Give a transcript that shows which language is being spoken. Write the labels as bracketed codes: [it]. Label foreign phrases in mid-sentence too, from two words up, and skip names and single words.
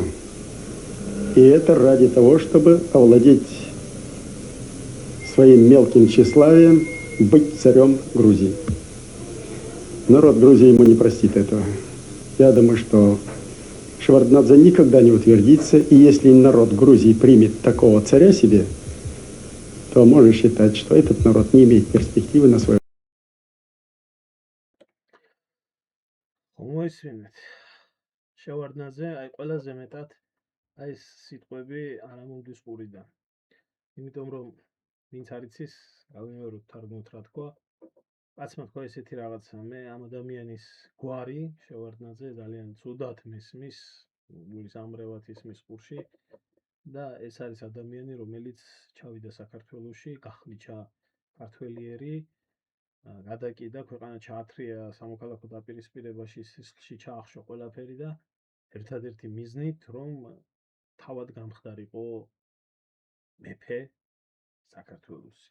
[ru] И это ради того, чтобы овладеть своим мелким тщеславием, быть царем Грузии. Народ Грузии ему не простит этого. Я думаю, что Шеварднадзе никогда не утвердится, и если народ Грузии примет такого царя себе, то можно считать, что этот народ не имеет перспективы на свое. [ka] შევარდნაძე, აი ყველაზე მეტად აი ეს სიტყვები არ ამომდის ყურიდან. იმიტომ რომ ვინც არ იცის, გავიმეორებ თარგმნოთ რა თქვა. კაცმა თქვა ესეთი რაღაცა, მე ამ ადამიანის გვარი შევარდნაძე ძალიან ცუდად მესმის, გულის ამრევად ისმის ყურში და ეს არის ადამიანი, რომელიც ჩავიდა საქართველოში, გახლიჩა ქართველიერი, გადაკიდა, ქვეყანა ჩაათრია სამოქალაქო დაპირისპირებაში, სისხლში ჩაახშო ყველაფერი და ერთადერთი მიზნით, რომ თავად გამხდარიყო მეფე საქართველოსი.